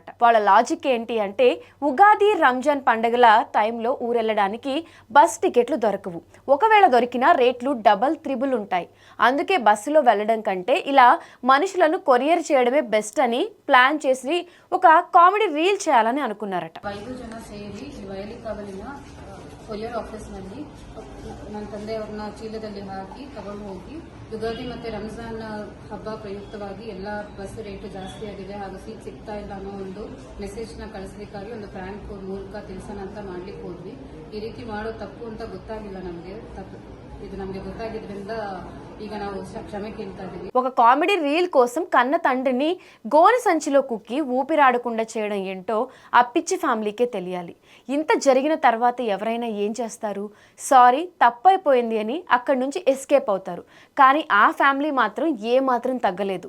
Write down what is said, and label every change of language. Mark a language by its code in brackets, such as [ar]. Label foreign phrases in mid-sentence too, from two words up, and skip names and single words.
[te] వాళ్ళ లాజిక్ ఏంటి అంటే, ఉగాది, రంజాన్ పండుగల టైంలో ఊరెళ్ళడానికి బస్ టికెట్లు దొరకవు. ఒకవేళ దొరికినా రేట్లు డబల్, త్రిబుల్ ఉంటాయి. అందుకే బస్సులో వెళ్ళడం కంటే ఇలా మనుషులను కొరియర్ చేయడమే బెస్ట్ అని ప్లాన్ చేసి ఒక [en] comedy reel [te] చేయాలని అనుకున్నారట. [kn] ಕೊರಿಯರ್ ಆಫೀಸ್ನಲ್ಲಿ ನನ್ನ ತಂದೆಯವ್ರನ್ನ ಚೀಲದಲ್ಲಿ ಹಾಕಿ ತಗೊಂಡು ಹೋಗಿ ಯುಗಾದಿ ಮತ್ತೆ ರಂಜಾನ್ ಹಬ್ಬ ಪ್ರಯುಕ್ತವಾಗಿ ಎಲ್ಲ [en] bus rate [kn] ಜಾಸ್ತಿ ಆಗಿದೆ ಹಾಗೂ ಸೀಟ್ ಸಿಗ್ತಾ ಇಲ್ಲ ಅನ್ನೋ ಒಂದು ಮೆಸೇಜ್ನ ಕಳಿಸ್ಲಿಕ್ಕಾಗಿ ಒಂದು ಪ್ರ್ಯಾಂಕ್ ಮೂಲಕ ತಿಳಿಸೋಣ ಅಂತ ಮಾಡ್ಲಿಕ್ಕೆ ಹೋದ್ವಿ. ಈ ರೀತಿ ಮಾಡೋ ತಪ್ಪು ಅಂತ ಗೊತ್ತಾಗಿಲ್ಲ ನಮಗೆ. ಇದು ನಮಗೆ ಗೊತ್ತಾಗಿದ್ರಿಂದ ಈಗ ನಾವು ಕ್ಷಮೆ ಕೇಳ್ತಾ ಇದ್ದೀವಿ. [te] ఒక [en] comedy reel [te] కోసం కన్న తండ్రిని గోనె సంచిలో కుక్కి ఊపిరాడకుండా చేయడం ఏంటో ఆ పిచ్చి ఫ్యామిలీకే తెలియాలి. ఇంత జరిగిన తర్వాత ఎవరైనా ఏం చేస్తారు? సారీ, తప్పైపోయింది అని అక్కడి నుంచి ఎస్కేప్ అవుతారు. కానీ ఆ ఫ్యామిలీ మాత్రం ఏ మాత్రం తగ్గలేదు.